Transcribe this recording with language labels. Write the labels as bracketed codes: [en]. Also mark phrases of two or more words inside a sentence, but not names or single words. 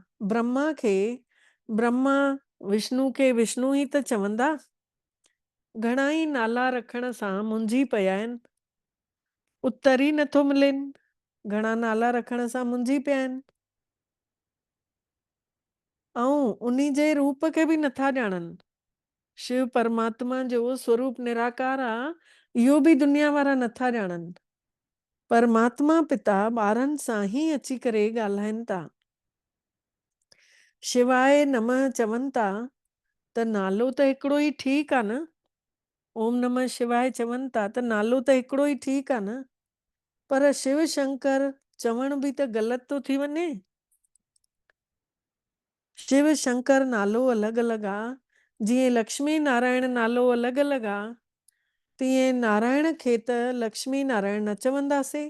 [sd] ब्रह्मा खे ब्रह्मा, विष्णु खे विष्णु ई त चवंदा। घणा ई नाला रखण सां मुंझी पिया आहिनि, उत्तर ई नथो मिलेनि। घणा नाला रखण सां मुंझी पिया आहिनि ऐं उन जे रूप खे बि नथा ॼाणनि। शिव परमात्मा जो स्वरूप निराकार आहे, इहो बि दुनिया वारा नथा ॼाणनि। परमात्मा पिता ॿारनि सां ई अची करे ॻाल्हाइनि था। [sa] शिवाय नमः [sd] चवनि था त नालो त हिकिड़ो ई ठीकु आहे न। [sa] ओम नमः शिवाय [sd] चवनि था त नालो त हिकिड़ो ई ठीकु आहे न। पर शिव शंकर चवण बि त ग़लति थो थी वञे। शिव शंकर नालो अलॻि अलॻि आहे। जीअं लक्ष्मी नारायण नालो अलॻि अलॻि आहे, तीअं नारायण खे त लक्ष्मी नारायण न चवंदासीं।